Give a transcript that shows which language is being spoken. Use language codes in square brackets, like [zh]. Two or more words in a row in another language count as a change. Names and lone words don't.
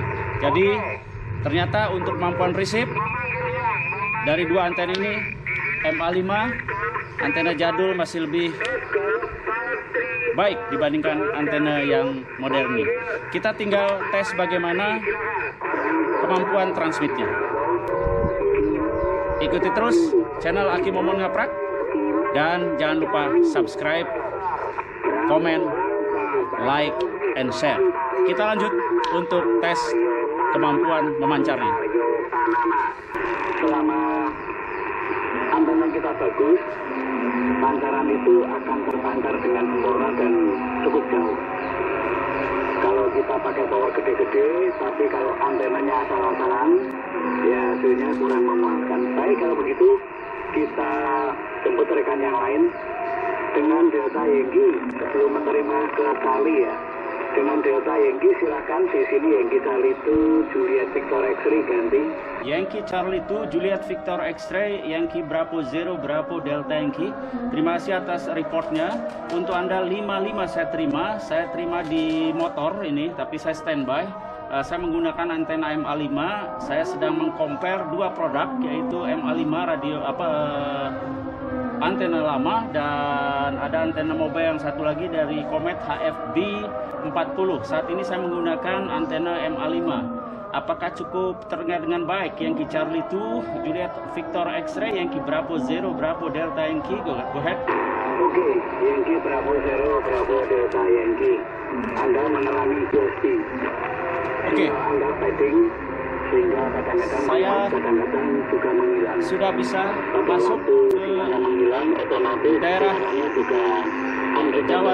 [id] Jadi ternyata untuk kemampuan receive dari dua antena ini, MA5 antena jadul masih lebih baik dibandingkan antena yang modern ini. Kita tinggal tes bagaimana kemampuan transmitnya. Ikuti terus channel Aki Momon Ngaprak dan jangan lupa subscribe, komen, [en] like, and share. [id] Kita lanjut untuk tes kemampuan memancarnya. Selama antena kita bagus, pancaran itu akan terpancar dengan sempurna dan cukup jauh. Kalau kita pakai power gede-gede, tapi kalau antenanya asal-asalan, ya hasilnya kurang memuaskan. Baik kalau begitu, kita jemput rekan yang lain dengan Delta Yankee sebelum menerima ke Cali ya. Dengan Delta Yankee silakan di sini Yankee Charlie 2 Juliet Victor X-ray ganti. Yankee Charlie 2 Juliet Victor X-ray Yankee Bravo 0 Bravo Delta Yankee. Terima kasih atas reportnya. Untuk Anda 55 saya terima di motor ini, tapi saya standby. Saya menggunakan antena MA5. Saya sedang mengcompare dua produk, yaitu MA5 radio antena lama dan ada antena mobile yang satu lagi dari Comet HFB40. Saat ini saya menggunakan antena MA5. Apakah cukup terdengar dengan baik? Yankee Charlie 2 Juliet Victor X-ray Yankee Bravo 0 Bravo Delta Yankee. [en] Go ahead. [id] Oke, Yankee Bravo 0 Bravo Delta Yankee. Anda mengalami GST. Oke. Anda padding sehingga kadang-kadang juga menghilang. Sudah bisa masuk ke daerah juga Jawa